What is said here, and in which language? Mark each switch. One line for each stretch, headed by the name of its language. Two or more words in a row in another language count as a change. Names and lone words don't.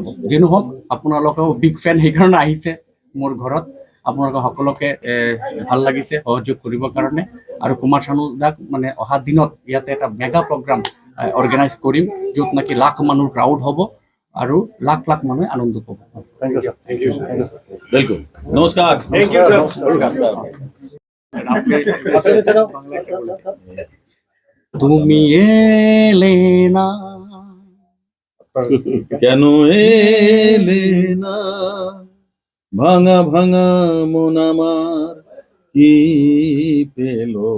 Assamese: যি নহওক আপোনালোকেও বিগ ফেন সেইকাৰণে আহিছে মোৰ ঘৰত। আপোনালোকে সকলোকে ভাল লাগিছে সহযোগ কৰিবৰ কাৰণে। আৰু কুমাৰ চানু দাক মানে অহা দিনত ইয়াতে এটা
English: mega program organize
Assamese: কৰিম, য'ত নেকি লাখ মানুহ ক্ৰাউড হ'ব আৰু লাখ লাখ মানুহে আনন্দ পাব।
English: Thank you, sir.
Hindi: बिल्कुल नमस्कार।
English: Thank you, sir.
Bangla: তুমি এলে না কেন এলে না ভাঙা ভাঙা মন আমার কি পেল